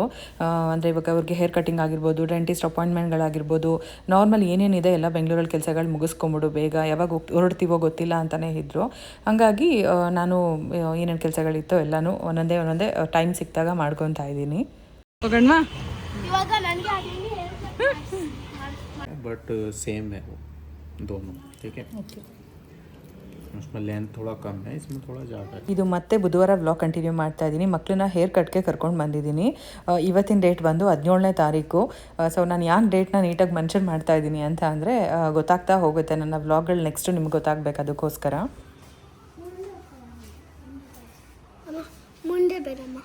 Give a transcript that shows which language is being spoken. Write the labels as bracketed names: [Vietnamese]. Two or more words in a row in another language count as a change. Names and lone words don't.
[Kannada] ಅಂದರೆ ಇವಾಗ ಅವ್ರಿಗೆ [English] hair cutting [Kannada] ಆಗಿರ್ಬೋದು, [English] dentist appointments, [Kannada] ನಾರ್ಮಲ್ ಏನೇನಿದೆ ಎಲ್ಲ ಬೆಂಗಳೂರಲ್ಲಿ ಕೆಲಸಗಳು ಮುಗಿಸ್ಕೊಂಬಿಡು ಬೇಗ, ಯಾವಾಗ ಹೊರಡ್ತೀವೋ ಗೊತ್ತಿಲ್ಲ ಅಂತಲೇ ಇದ್ದರು. ಹಾಗಾಗಿ ನಾನು ಏನೇನು ಕೆಲಸಗಳಿತ್ತೋ ಎಲ್ಲನೂ ಒಂದೊಂದೇ ಟೈಮ್ ಸಿಕ್ಕಿದಾಗ ಮಾಡ್ಕೊತಾ ಇದ್ದೀನಿ. ಹೋಗಣ್ವಾ? [English] but same [Hindi] है वो दोनों, ठीक है. उसमें लेंथ थोड़ा कम है, इसमें थोड़ा ज़्यादा है. [Kannada] ಇದು ಮತ್ತೆ ಬುಧವಾರ [English] vlog continue [Kannada] ಮಾಡ್ತಾ ಇದ್ದೀನಿ. ಮಕ್ಕಳನ್ನ ಹೇರ್ ಕಟ್ಗೆ ಕರ್ಕೊಂಡು ಬಂದಿದ್ದೀನಿ. ಇವತ್ತಿನ ಡೇಟ್ ಬಂದು 17ನೇ ತಾರೀಕು. ಸೊ ನಾನು ಯಾಕೆ ಡೇಟ್ನ ನೀಟಾಗಿ ಮೆನ್ಷನ್ ಮಾಡ್ತಾ ಇದ್ದೀನಿ ಅಂತ ಅಂದರೆ ಗೊತ್ತಾಗ್ತಾ ಹೋಗುತ್ತೆ, ನನ್ನ ವ್ಲಾಗ್ಗಳು ನೆಕ್ಸ್ಟು ನಿಮ್ಗೆ ಗೊತ್ತಾಗಬೇಕು, ಅದಕ್ಕೋಸ್ಕರ. ಮುಂದೆ ಬೇಡಮ್ಮ.